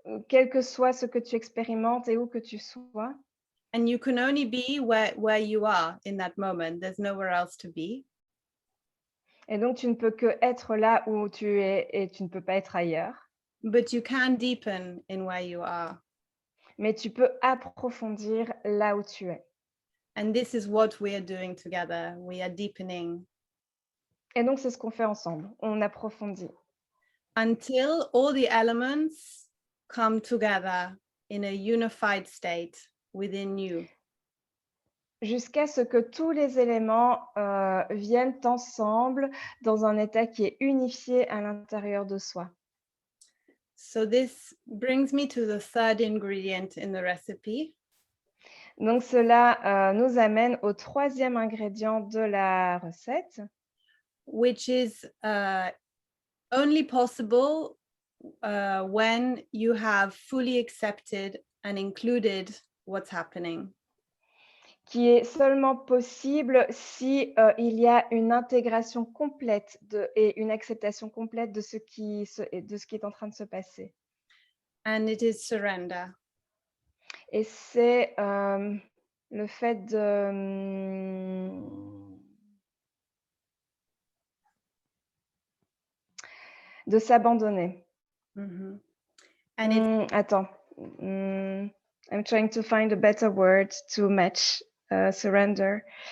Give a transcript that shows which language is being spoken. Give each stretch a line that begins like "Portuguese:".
French: quel que soit ce que tu expérimentes et où que tu sois.
English: And you can only be where you are in that moment. There's nowhere else to be.
French: Et donc tu ne peux que être là où tu es et tu ne peux pas être ailleurs.
English: But you can deepen in where you are.
French: Mais tu peux approfondir là où tu es.
English: And this is what we are doing together. We are deepening
French: Et donc c'est ce qu'on fait ensemble, on approfondit.
English: until all the elements come together in a unified state within you.
French: Jusqu'à ce que tous les éléments, viennent ensemble dans un état qui est unifié à l'intérieur de soi.
English: So this brings me to the third ingredient in the recipe.
French: Donc cela nous amène au troisième ingrédient de la recette,
English: which is only possible when you have fully accepted and included what's happening.
French: qui est seulement possible si il y a une intégration complète et une acceptation complète de ce qui est en train de se passer.
English: And it is surrender.
French: Et c'est le fait de s'abandonner.
English: Mm-hmm. And
French: Attends.
English: I'm trying to find a better word to match surrender.